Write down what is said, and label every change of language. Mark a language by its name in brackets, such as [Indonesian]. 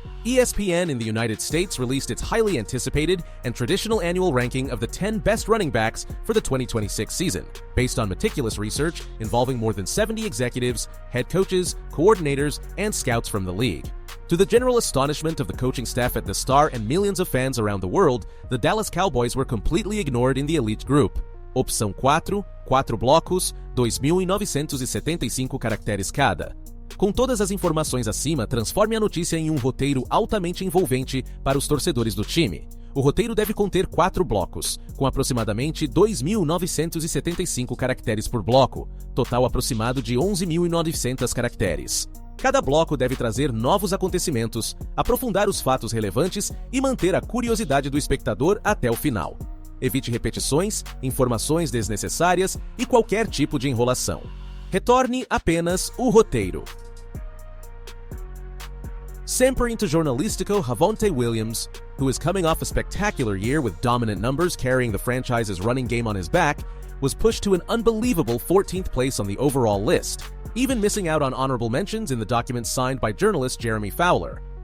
[English] ESPN in the United States released its highly anticipated and traditional annual ranking of the 10 best running backs for the 2026 season, based on meticulous research involving more than 70 executives, head coaches, coordinators, and scouts from the league. To the general astonishment of the coaching staff at the Star and millions of fans around the world, the Dallas Cowboys were completely ignored in the elite group. [Portuguese] Opção 4, 4 blocos, 2.975 caracteres cada. Com todas as informações acima, transforme a notícia em um roteiro altamente envolvente para os torcedores do time. O roteiro deve conter 4 blocos, com aproximadamente 2.975 caracteres por bloco, total aproximado de 11.900 caracteres. Cada bloco deve trazer novos acontecimentos, aprofundar os fatos relevantes e manter a curiosidade do espectador até o final. Evite repetições, informações desnecessárias e qualquer tipo de enrolação. Retorne apenas o roteiro. Sempre into Jornalístico, [English] Javonte Williams, who is coming off a spectacular year with dominant numbers carrying the franchise's running game on his back, was pushed to an unbelievable 14th place on the overall list, even missing out on honorable mentions in the document signed by journalist Jeremy Fowler.